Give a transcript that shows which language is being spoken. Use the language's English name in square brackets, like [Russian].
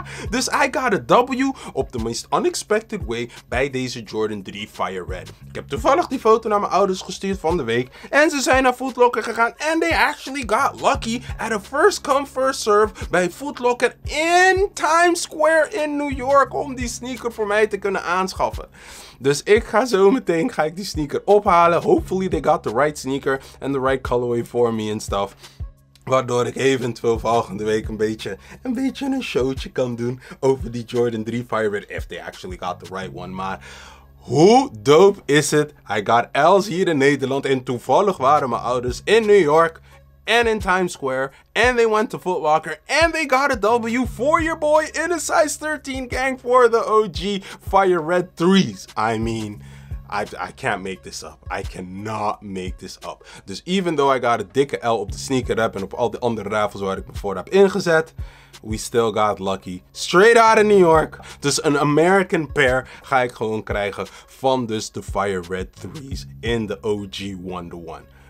[Dutch] Dus [English] I got a W [Dutch] op [English] the most unexpected way [Dutch] bij deze [English] Jordan 3 Fire Red. [Dutch] Ik heb toevallig die foto naar mijn ouders gestuurd van de week en ze zijn naar Foot Locker gegaan en [English] they actually got lucky at a first come first serve [Dutch] bij Foot Locker in Times Square in New York om die sneaker voor mij te kunnen aanschaffen. Dus ik ga zo meteen die sneaker ophalen. [English] Hopefully they got the right sneaker and the right colorway for me and stuff. [Dutch] Waardoor ik eventueel volgende week een beetje een showtje kan doen over die Jordan 3 Fire Red. [English] If they actually got the right one. [Dutch] Maar hoe dope is het? [English] I got L's [Dutch] hier in Nederland en toevallig waren mijn ouders in New York. [English] and in Times Square, and they went to Foot Locker, and they got a W for your boy in a size 13 gang for the OG Fire Red 3's. I mean, I can't make this up. I cannot make this up. [Dutch] Dus [English] even though I got a [Dutch] dikke L op de sneaker app en op al de andere raffles waar ik me voor heb ingezet, [English] we still got lucky. Straight out of New York. [Dutch] Dus een American pair ga ik gewoon krijgen van dus de Fire Red 3's in de OG 1-to-1.